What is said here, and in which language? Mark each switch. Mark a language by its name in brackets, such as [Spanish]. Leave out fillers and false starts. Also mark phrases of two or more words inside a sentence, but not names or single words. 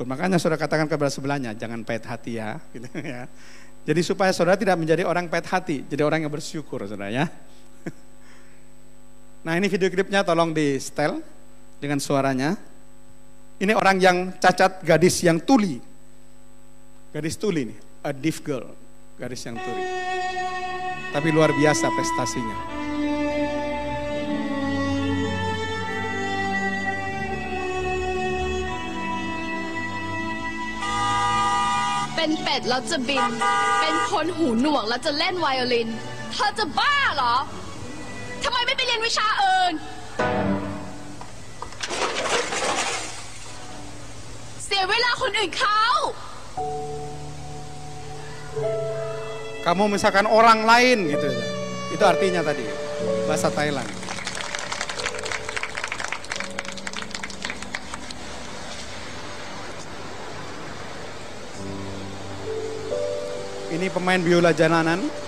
[Indonesian] Makanya saudara katakan kepada sebelahnya, jangan pahit hati ya, gitu, ya. Jadi supaya saudara tidak menjadi orang pahit hati, jadi orang yang bersyukur, saudara, ya. Nah, ini video klipnya tolong di setel dengan suaranya. Ini orang yang cacat, gadis yang tuli. Gadis tuli nih, [English] a deaf girl. [Indonesian] Gadis yang tuli. Tapi luar biasa prestasinya. [Thai] เป็นเป็ดแล้วจะบินเป็นคนหูหนวกแล้วจะเล่นไวโอลินเธอจะบ้าเหรอทำไมไม่ไปเรียนวิชาอื่นเสียเวลาคนอื่นเขา [Indonesian] Kamu misalkan orang lain gitu. Itu artinya tadi bahasa Thailand. Ini pemain biola jalanan.